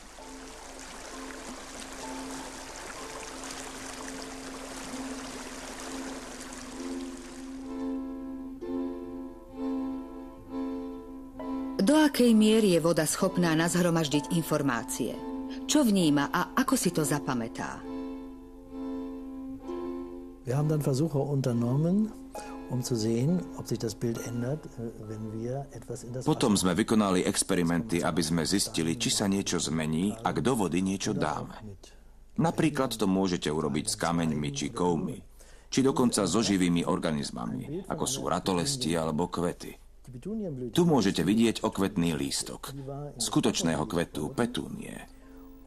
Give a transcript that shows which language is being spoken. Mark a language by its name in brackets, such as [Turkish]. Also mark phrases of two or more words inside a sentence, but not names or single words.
[Slovak] Do akej miery je voda schopná nazhromaždiť informácie? Čo vníma a ako si to zapamätá? [German] Wir haben dann Versuche unternommen, zu sehen, ob sich das Bild ändert, wenn wir etwas in das [Slovak] Potom sme vykonali experimenty, aby sme zistili, či sa niečo zmení, ak do vody niečo dáme. Napríklad to môžete urobiť s kameňmi či kovmi, či dokonca so živými organizmami, ako sú ratolesti alebo kvety. Tu môžete vidieť okvetný lístok, skutočného kvetu petúnie.